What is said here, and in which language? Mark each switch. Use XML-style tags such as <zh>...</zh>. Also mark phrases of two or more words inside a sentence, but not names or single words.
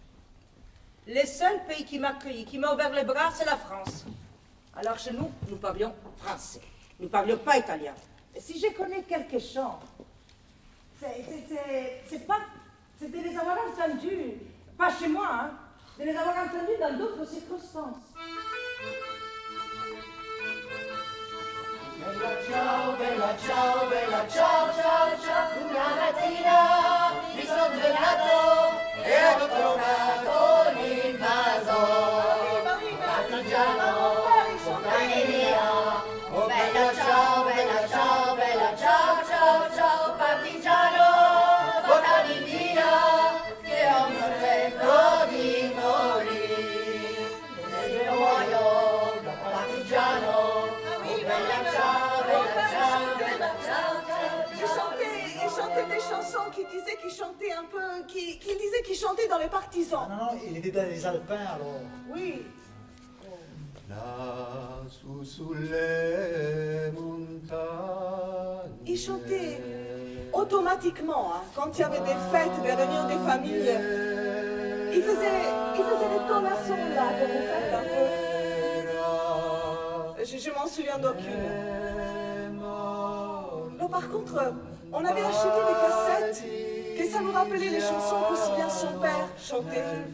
<fr>Le seul pays qui m'a accueilli, qui m'a ouvert les bras, c'est la France. Alors chez nous, nous parlions français. Nous ne parlions pas italien. Et si je connais quelques chants, c'est pas... C'était les avoir entendus, pas chez moi, hein, de les avoir entendus dans d'autres circonstances.</fr> <it>Bella ciao, ciao, ciao. Una mattina mi sono svegliato e ho trovato l'invaso. Partigiano, portami via. Oh bella ciao, ciao, ciao, ciao. Partigiano, portami via, che ho un sorretto di morire. Se io muoio da partigiano, oh bella ciao.</it> <fr>Il chantait des chansons qui disaient qu'il chantait un peu, qui disaient qu'il chantait dans les partisans. Non, non, il était dans les Alpins alors. Oui.</fr> <it>Lassù sulle montagne.</it> <fr>Il chantait automatiquement, hein, quand il y avait des fêtes, des réunions des familles. Il faisait les tonnations là que vous faites un peu. Je m'en souviens d'aucune. Non, par contre, on avait acheté des cassettes et ça nous rappelait les chansons qu'aussi bien son père chantait.</fr>